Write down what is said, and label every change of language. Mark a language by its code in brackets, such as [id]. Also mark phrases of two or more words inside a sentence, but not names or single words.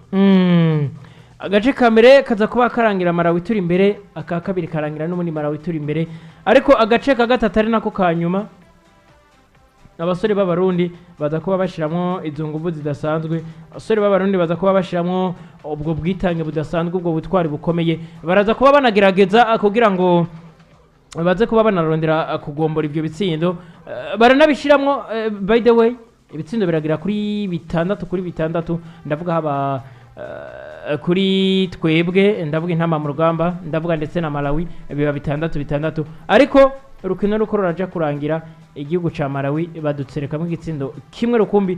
[rn] agace ka mbere kaza kuba karangira Malawi ituri imbere aka kabiri karangira n'ubundi Malawi ituri imbere ariko agace ka gatatu ari nako ka nyuma abasore b'abarundi baza kuba bashiramwo izo nguvu zidasanzwe, abasore b'abarundi baza kuba bashiramwo ubwo bwitange budasanzwe, ubwo butwari bukomeye, baraza kuba banagerageza kugira ngo baze kuba banarondera kugombora ivyo bitsindo. Baranabishiramwo [en] by the way [rn] ibitsindo biragira kuri 6-6, ndavuga haba kuri twebwe, ndavuga intama mu rugamba, ndavuga ndetse na Malawi biba 6-6, ariko urukino ruko ruraja kurangira igihugu ca Malawi badutserekamwe igitsindo kimwe rukumbi.